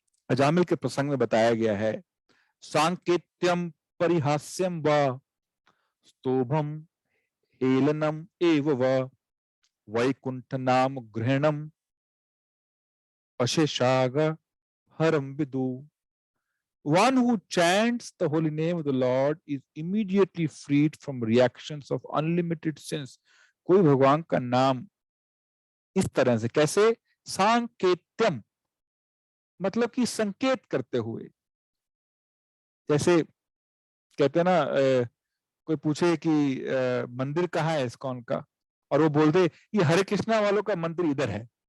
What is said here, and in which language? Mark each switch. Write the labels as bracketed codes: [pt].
[hi] अजामिल के प्रसंग में बताया गया है, [sa] सांकेत्यम परिहास्यम व स्तोभम हेलनम एव व वैकुंठ नाम ग्रहणम अशेषाग हरम विदु। [en] One who chants the holy name of the Lord is immediately freed from reactions of unlimited sins. [hi] कोई भगवान का नाम इस तरह से, कैसे? सांकेत्यम मतलब कि संकेत करते हुए। जैसे कहते हैं ना, कोई पूछे कि मंदिर कहाँ है इस्कॉन का, और वो बोल दे ये हरे कृष्णा वालों का मंदिर इधर है।